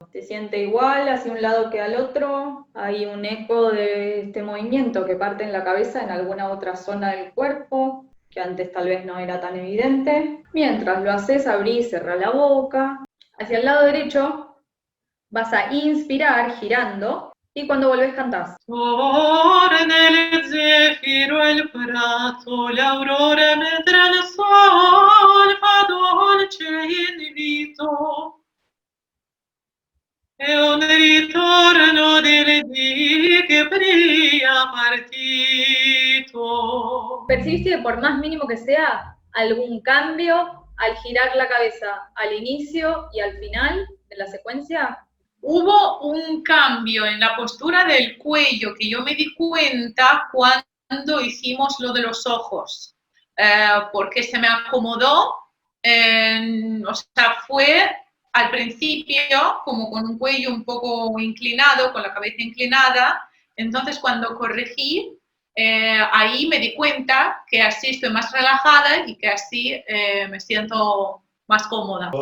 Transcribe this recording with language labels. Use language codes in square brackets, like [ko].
[es] ¿Te siente igual hacia un lado que al otro? ¿Hay un eco de este movimiento que parte en la cabeza en alguna otra zona del cuerpo, que antes tal vez no era tan evidente? Mientras lo haces, abrí y cerrá la boca. Hacia el lado derecho vas a inspirar girando y cuando volvés cantás. [it] torna il zeffiro al prato, l'aurora mentre il sole fa dolce invito. È un ritorno delle dì che pria partito. [es] ¿Percibiste que por más mínimo que sea, algún cambio al girar la cabeza al inicio y al final de la secuencia? Hubo un cambio en la postura del cuello que yo me di cuenta cuando hicimos lo de los ojos, porque se me acomodó, o sea, fue al principio como con un cuello un poco inclinado, con la cabeza inclinada, entonces cuando corregí, ahí me di cuenta que así estoy más relajada y que así me siento más cómoda.